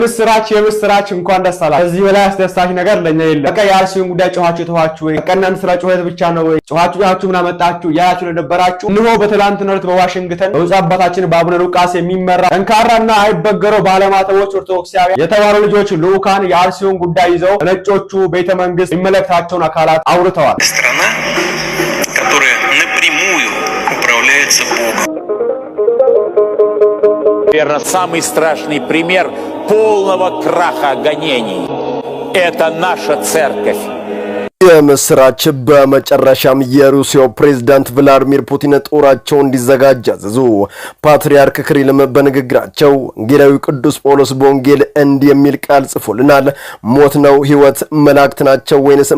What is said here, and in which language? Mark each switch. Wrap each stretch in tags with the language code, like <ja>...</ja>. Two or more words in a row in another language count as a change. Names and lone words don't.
<am>የምስራች እንኳን ደስ አላችሁ። እዚህ በላይ አስደሳች ነገር ለኛ የለም። በቃ የአርሲውን ጉዳይ ጮኻችሁ ወይ ቀናን ስራ ጮኸት ብቻ ነው ወይ ጮኻችሁ ምን አመጣችሁ ያላችሁ ለነበራችሁ እንሆ በትላንትናው ዕለት በዋሽንግተን በብፁዕ አባታችን በአቡነ ሉቃስ የሚመራ ጠንካራና አይበገረው ባለማተቦች ኦርቶዶክሳውያን የተባሉ ልጆች ልዑካን የአርሲውን ጉዳይ ይዘው ነጮቹ ቤተ መንግስት የሚመለከታቸውን አካላት አውርተዋል።</am> <ru>страна, которая напрямую управляется Богом. Наверное, самый страшный пример полного краха гонений – это наша церковь.</ru> <am>የምስራች በመጨረሻም የሩሲያው ፕሬዝዳንት ቭላድሚር ፑቲን ጦራቸው እንዲዘጋጅ አዘዙ። ፓትርያርክ ክሪልም በንግግራቸው ወንጌላዊ ቅዱስ ጳውሎስ በወንጌል እንደሚል ቃል ጽፎልናል። ሞት ነው ህይወት፣ መላእክት ናቸው ወይንስ</am>